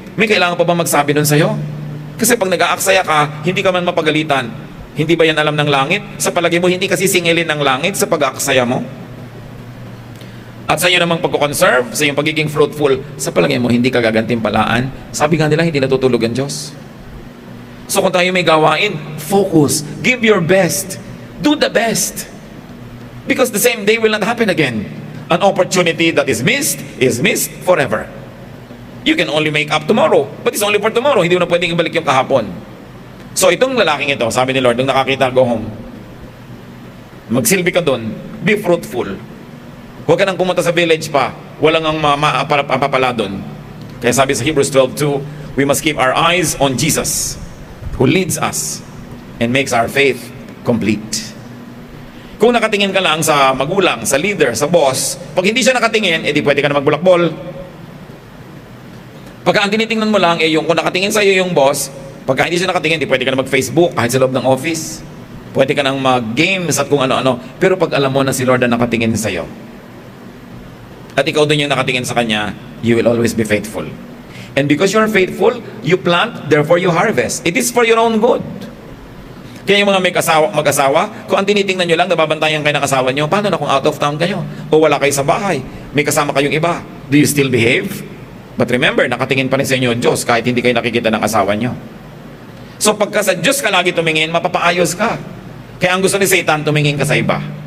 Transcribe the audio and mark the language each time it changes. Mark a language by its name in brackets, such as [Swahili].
[Filipino] May kailangan pa ba magsabi nun sa'yo? Kasi pag nag-aaksaya ka, hindi ka man mapagalitan. Hindi ba yan alam ng langit? Sa palagay mo, hindi kasi singilin ng langit sa pag-aaksaya mo? At sa iyo namang pagkukonserve, sa iyong pagiging fruitful, sa palagay mo, hindi ka gagantimpalaan. Sabi nga nila, hindi natutulog ang Diyos. [English] So [Filipino] kung tayo may gawain, [English] focus, give your best, do the best. Because the same day will not happen again. An opportunity that is missed forever. You can only make up tomorrow, but it's only for tomorrow. [Filipino] Hindi mo na pwedeng ibalik yung kahapon. So itong lalaking ito, sabi ni Lord, nung nakakita, [English] go home. [Filipino] Magsilbi ka doon, [English] be fruitful. [Filipino] Huwag ka nang pumunta sa village pa. Walang ang mapapala doon. Kaya sabi sa [English] Hebrews 12:2, we must keep our eyes on Jesus, who leads us and makes our faith complete. [Filipino] Kung nakatingin ka lang sa magulang, sa leader, sa boss, pag hindi siya nakatingin, edi pwede ka na magbulakbol. Pagka ang tinitingnan mo lang, yung kung nakatingin sa iyo yung boss, pagka hindi siya nakatingin, di pwede ka na mag-Facebook kahit sa loob ng office. Pwede ka nang mag-games at kung ano-ano. Pero pag alam mo na si Lord na nakatingin sa iyo, at ikaw din yung nakatingin sa Kanya, [English] you will always be faithful. And because you are faithful, you plant, therefore you harvest. It is for your own good. [Filipino] Kaya yung mga mag-asawa, kung ang tinitingnan nyo lang, nababantayan kayo ng asawa nyo, paano na kung [English] out of town [Filipino] kayo? O wala kayo sa bahay, may kasama kayong iba. [English] Do you still behave? But remember, [Filipino] nakatingin pa rin sa inyo Diyos kahit hindi kayo nakikita ng asawa nyo. So pagka sa Diyos ka lagi tumingin, mapapaayos ka. Kaya ang gusto ni Satan, tumingin ka sa iba.